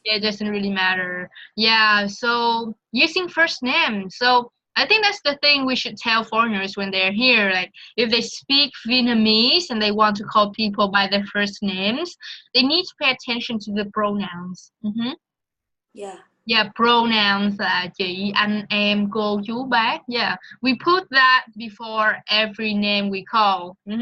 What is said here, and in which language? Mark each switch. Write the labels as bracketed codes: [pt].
[en] it doesn't really matter. Yeah, so using first name. So I think that's the thing we should tell foreigners when they're here. Like if they speak Vietnamese and they want to call people by their first names, they need to pay attention to the pronouns. Yeah. [vi] Yeah, pronouns là chị, anh, em, cô, chú, bác. [en] Yeah, we put that before every name we call.